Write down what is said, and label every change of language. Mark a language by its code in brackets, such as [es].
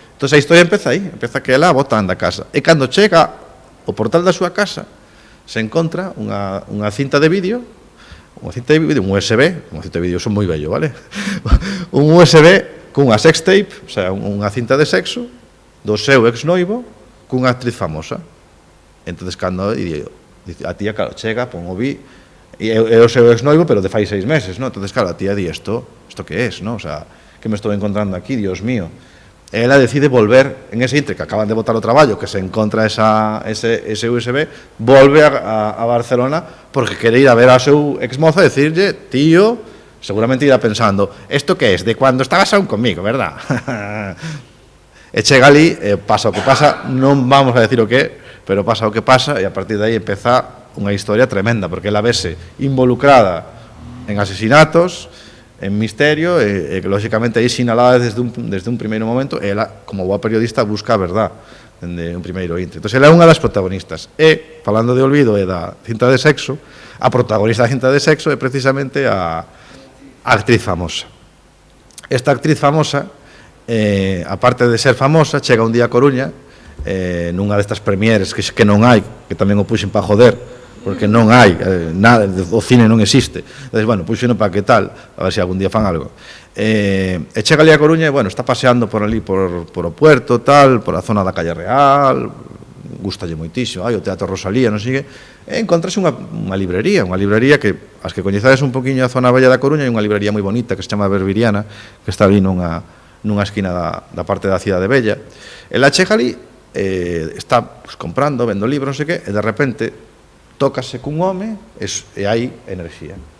[gl] Entón a historia empeza aí, empeza que ela botan da casa. E cando chega ao portal da súa casa, se encontra unha cinta de vídeo, un USB, unha cinta de vídeo, son moi bello, vale? Un USB cunha sextape, o sea, unha cinta de sexo, do seu exnoivo, cunha actriz famosa. Entonces, cando a tía, claro, chega, pon o vi, e o seu exnoivo, pero de fai 6 meses, ¿no? Entonces, claro, a tía di, [es] esto que es, [gl] ¿no? O sea, que me estou encontrando aquí, Dios mío. Ela decide volver, en ese intre que acaban de botar o traballo, que se encontra ese USB, volve a Barcelona porque quere ir a ver a seu exmoza e decirlle, tío, seguramente irá pensando, [es] esto que es, de cuando estabas aún conmigo, verdad? [gl] E chega ali, pasa o que pasa, non vamos a decir o que, pero pasa o que pasa, e a partir de aí empeza unha historia tremenda, porque ela vese involucrada en asesinatos, en misterio, e que lógicamente aí sinalada desde un primeiro momento, e ela, como boa periodista, busca a verdad dende un primeiro intre. Entón, ela é unha das protagonistas. E, falando de olvido e da cinta de sexo, a protagonista da cinta de sexo é precisamente a actriz famosa. Esta actriz famosa, aparte de ser famosa, chega un día a Coruña, nunha destas premieres que non hai, que tamén o puxen para joder, porque non hai nada, o cine non existe. Entonces, bueno, puxeno para que tal, a ver se algún día fan algo. E chega ali a Coruña e, bueno, está paseando por ali, por o puerto, tal, por a zona da Calle Real, gustalle moitísimo, o Teatro Rosalía, non sei que, e encontrase unha librería que, as que coñezades un poquinho a zona bella da Coruña, hai unha librería moi bonita que se chama Berbiriana, que está ali nunha esquina da parte da cidade bella. Ela chega ali, está comprando, vendo libros, non sei que, e de repente tócase cun home e hai enerxía.